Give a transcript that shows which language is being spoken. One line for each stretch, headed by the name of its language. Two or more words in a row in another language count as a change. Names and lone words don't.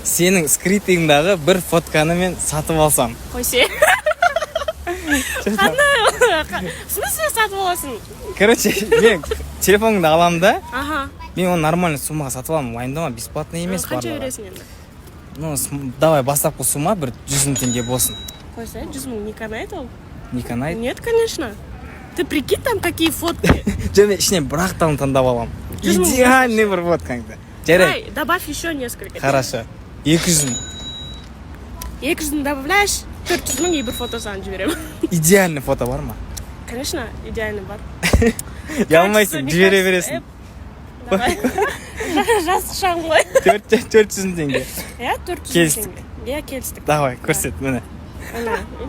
Kazakh: сенің скриптингдағы бір фотканы мен сатып алсам. Қойсе. Қандай?
Russian: В смысле
Kazakh: сатып аласың? Короче, мен телефоныңды аламын да. Ага. Мен оны
Russian: нормальный суммаға
Kazakh: сатып аламын. Уайымдама, бесплатно емес Қанша барлығы. бересің енді?
Russian: Ну, давай
Kazakh: бастапқы сумма бір 100 000 теңге болсын. Қойса, 100 000
Russian: не канает
Kazakh: ол?
Russian: Не канает? Нет, конечно. Ты прикинь, там какие фотки.
Kazakh: Және ішінен бір ақтауын таңдап аламын. Идеальный бір фоткаңды. Жарай.
Russian: Добавь еще несколько. Хорошо. 200 000.
Kazakh: 200 000 добавляешь, 400 000 и бір фото саған жіберемін. Идеальный фото бар ма?
Russian: Конечно, идеально бар.
Kazakh: Ұялмайсың, жібере бересің. Давай. Жасқышаң ғой. 400 000 теңге. Иә, 400 000 Келістік. теңге. Иә, келістік. Давай, көрсет, міне. Ана.